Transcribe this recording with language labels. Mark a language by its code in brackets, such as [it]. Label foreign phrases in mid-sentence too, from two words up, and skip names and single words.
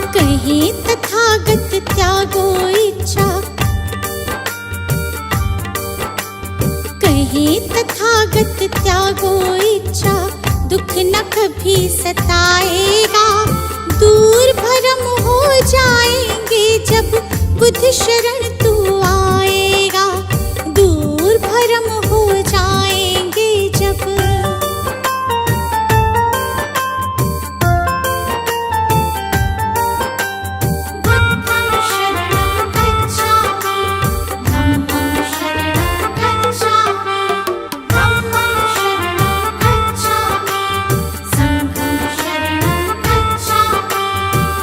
[hi] कहे तथागत त्यागो इच्छा, कहे तथागत त्यागो इच्छा। दुख न कभी सताएगा। दूर भरम हो जाएंगे जब बुद्ध शरण तू आएगा। दूर भरम हो जाएंगे जब। [pi] बुद्धं शरणं गच्छामि, धम्मं शरणं गच्छामि, धम्मं शरणं गच्छामि, संघं शरणं गच्छामि,